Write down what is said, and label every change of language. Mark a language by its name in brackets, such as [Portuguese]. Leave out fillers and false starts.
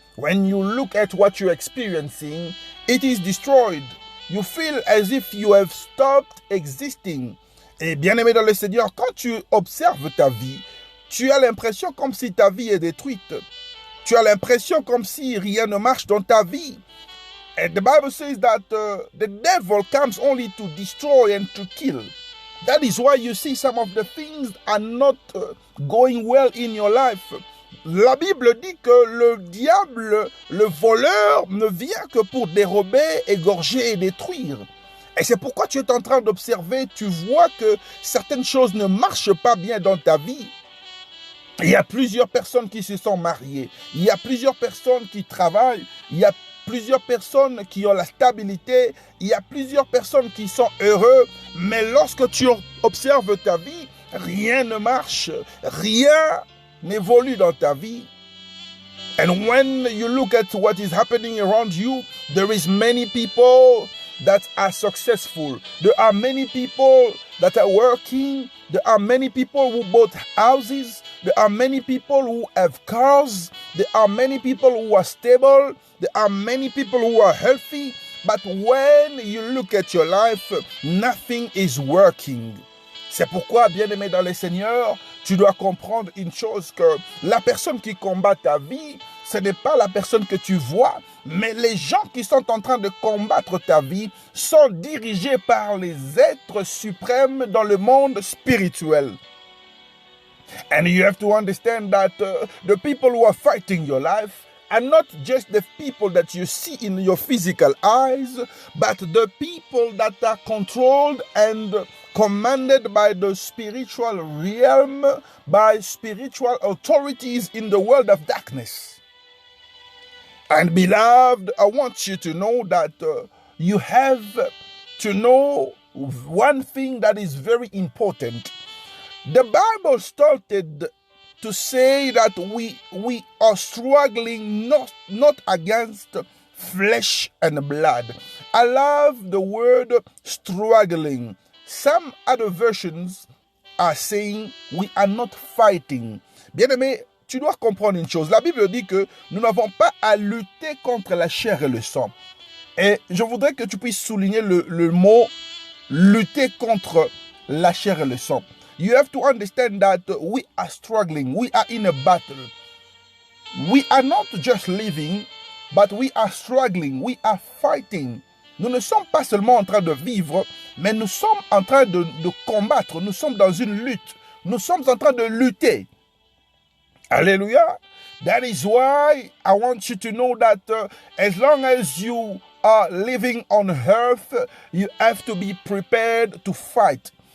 [English] When you look at what you're experiencing, it is destroyed. You feel as if you have stopped existing. [French] Et bien aimé dans le Seigneur, quand tu observes ta vie, tu as l'impression comme si ta vie est détruite. Tu as l'impression comme si rien ne marche dans ta vie. [English] And the Bible says that the devil comes only to destroy and to kill. That is why you see some of the things are not going well in your life. [French] La Bible dit que le diable, le voleur, ne vient que pour dérober, égorger et détruire. Et c'est pourquoi tu es en train d'observer, tu vois que certaines choses ne marchent pas bien dans ta vie. Il y a plusieurs personnes qui se sont mariées. Il y a plusieurs personnes qui travaillent. Il y a plusieurs personnes qui ont la stabilité. Il y a plusieurs personnes qui sont heureux. Mais lorsque tu observes ta vie, rien ne marche. Rien n'évolue dans ta vie. [English] And when you look at what is happening around you, there is many people that are successful. There are many people that are working. There are many people who bought houses. There are many people who have cars. There are many people who are stable. There are many people who are healthy. But when you look at your life, nothing is working. [French] C'est pourquoi, bien-aimé dans le Seigneur, tu dois comprendre une chose, que la personne qui combat ta vie, ce n'est pas la personne que tu vois, mais les gens qui sont en train de combattre ta vie sont dirigés par les êtres suprêmes dans le monde spirituel. [English] And you have to understand that the people who are fighting your life are not just the people that you see in your physical eyes, but the people that are controlled and commanded by the spiritual realm, by spiritual authorities in the world of darkness. And beloved, I want you to know that you have to know one thing that is very important. The Bible started to say that we are struggling not against flesh and blood. I love the word struggling. Some other versions are saying we are not fighting. [French] Bien-aimé, tu dois comprendre une chose. La Bible dit que nous n'avons pas à lutter contre la chair et le sang. Et je voudrais que tu puisses souligner le mot lutter contre la chair et le sang. [English] You have to understand that we are struggling. We are in a battle. We are not just living, but we are struggling. We are fighting. [French] Nous ne sommes pas seulement en train de vivre, mais nous sommes en train de combattre. Nous sommes dans une lutte. Nous sommes en train de lutter. Alléluia. [English] That is why I want you to know that as long as you are living on earth, you have to be prepared to fight.